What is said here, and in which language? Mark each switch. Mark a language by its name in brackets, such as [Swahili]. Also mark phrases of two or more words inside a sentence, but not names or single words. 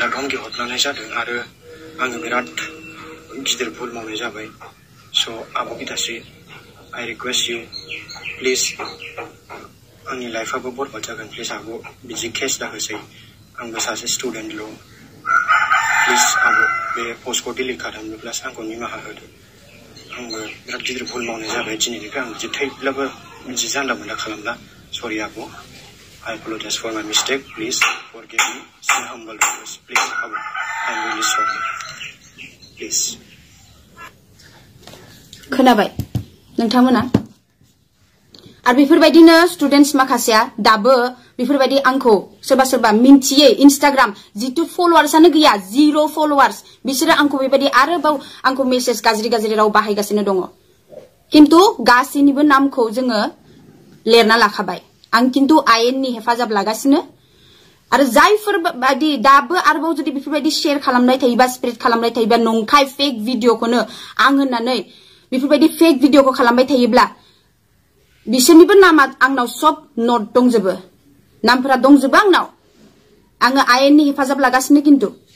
[Bodo] धमकि हरफ्लांनाय जादों आरो आङो बिराद गिदिर भुल मावनाय जाबाय स' आब' गितास्रि [English] I request you please [Bodo] आंनि लाइफआबो बरबाद जागोन प्लिज आब' बिदि केस दाहोसै आंबो सासे स्टुडेन्टल' प्लिज आब' बे पस्टखौ डिलिट खालामनोब्लासो आंखौ निमाहा होदो आंबो बिराद गिदिर भुल मावनाय जाबाय दिनैनिफ्राय आं बिदि थैब्लाबो बिदि जानला मोनला खालामला सरि आब' [English] I apologize for my mistake. Please forgive me. Sin humble request. Please, Abu. I'm really sorry. Please. [Bodo] खोनाबाय नोंथांमोना आरो बेफोरबायदिनो स्टुडेन्ट्स माखासेया दाबो बेफोरबायदि आंखौ सोरबा मिन्थियै इन्स्टाग्राम जितु फलोवार्सआनो गैया 0 फलोवार्स बिसोरो आंखौ बेबायदि आरोबाव आंखौ मेसेज गाज्रि राव बाहायगासिनो दङ किन्तु गासैनिबो नामखौ जोङो लिरना लाखाबाय आं किन्तु आयेननि हेफाजाब लागासिनो आरो जायफोर बायदि दाबो आरोबाव जुदि बेफोरबायदि शेयार खालामनाय थायोबा स्प्रेड खालामनाय थायोबा नंखाय फेक भिडिअखौनो आं होननानै बेफोरबायदि फेक भिडिअखौ खालामबाय थायोब्ला बिसोरनिबो नामा आंनाव सब नट दंजोबो नामफोरा दंजोबो आंनाव आङो आयेननि हेफाजाब लागासिनो किन्तु